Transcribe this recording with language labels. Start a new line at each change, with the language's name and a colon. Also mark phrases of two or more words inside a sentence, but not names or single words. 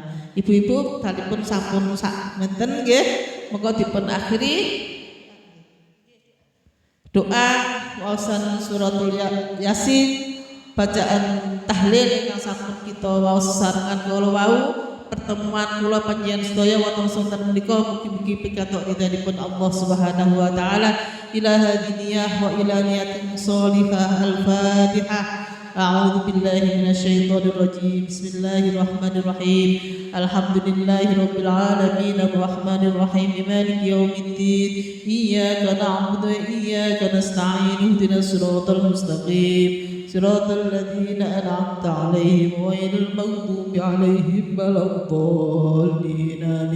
Javanese: Ibu-ibu dalipun sampun sak menten nggih, monggo dipun akhiri doa waosan suratul Yasin, bacaan tahlil ingkang sampun kita waos sarengan kula wau. Pertemuan kula panjenengan sedaya wonten sonten menika mugi-mugi pikatuk ridhanipun Allah
Arabic: سبحانه وتعالى. إلى هادينية وإلى نية صالحة. Al-Fatihah. أعوذ بالله من الشيطان الرجيم. بسم الله الرحمن الرحيم. الحمد لله رب العالمين الرحمن الرحيم مالك يوم الدين. إياك نعبد وإياك نستعين. اهدنا الصراط المستقيم. صراط الذين أنعمت عليهم غير المغضوب عليهم ولا الضالين آمين.